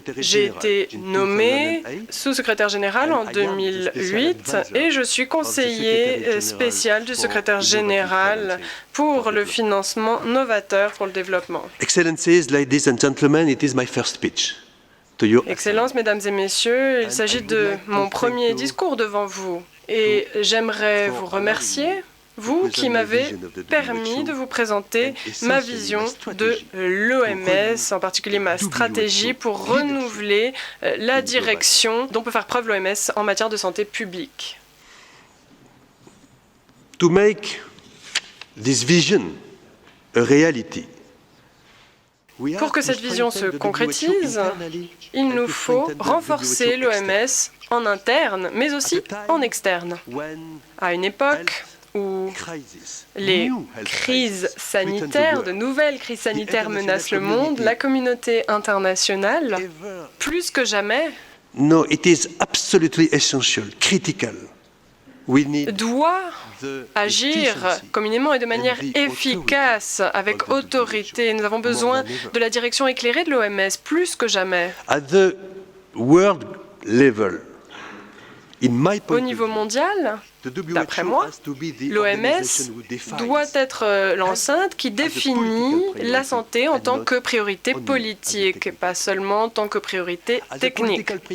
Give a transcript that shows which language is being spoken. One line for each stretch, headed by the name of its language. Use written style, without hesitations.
French: J'ai été nommé sous-secrétaire général en 2008 et je suis conseiller spécial du secrétaire général pour le financement novateur pour le développement.
English: Excellencies, ladies and gentlemen, it is my first speech.
French: Excellences, Mesdames et Messieurs, il s'agit de mon premier discours devant vous et j'aimerais vous remercier vous qui m'avez permis de vous présenter ma vision de l'OMS, en particulier ma stratégie pour renouveler la direction dont peut faire preuve l'OMS en matière de santé publique.
English: To make this vision a reality,
French: pour que cette vision se concrétise, il nous faut renforcer l'OMS en interne, mais aussi en externe. À une époque où les crises sanitaires, de nouvelles crises sanitaires menacent le monde, la communauté internationale, plus que jamais,
English: it is absolutely essential, critical.
French: Doit agir communément et de manière efficace, avec autorité. Nous avons besoin de la direction éclairée de l'OMS, plus que jamais.
English: At the world level,
French: au niveau mondial, d'après moi, l'OMS doit être l'enceinte qui définit la santé en tant que priorité politique, pas seulement en tant que priorité technique.